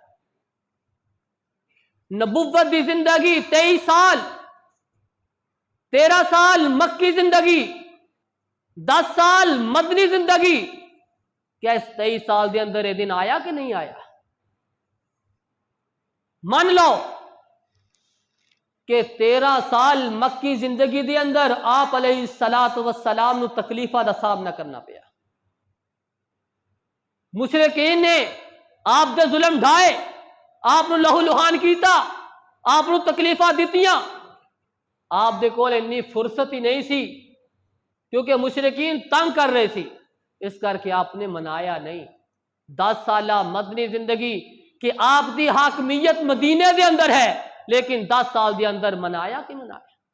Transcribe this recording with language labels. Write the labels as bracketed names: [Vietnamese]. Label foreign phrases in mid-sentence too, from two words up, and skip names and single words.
[Punjabi] نبوت دی زندگی 23 سال، 13 سال مکی زندگی، 10 سال مدنی زندگی، کیا اس 23 سال دے اندر یہ دن آیا کہ نہیں آیا؟ مان لو کہ 13 سال مکی زندگی دے اندر آپ [Arabic] علیہ الصلوۃ والسلام [Punjabi] نو تکلیفاں دا سامنا کرنا پیا، مشرکین نے آپ دے ظلم ڈھائے، آپ نو لہو لہان کیتا، آپ نو تکلیفاں دتیاں، آپ دے کول انی فرصت ہی نہیں سی کیونکہ مشرکین تنگ کر رہے سی، اس کر کے آپ نے منایا نہیں۔ 10 سالہ مدنی زندگی کہ آپ دی حاکمیت مدینے دے اندر ہے، لیکن 10 سال دے اندر منایا کہ منایا؟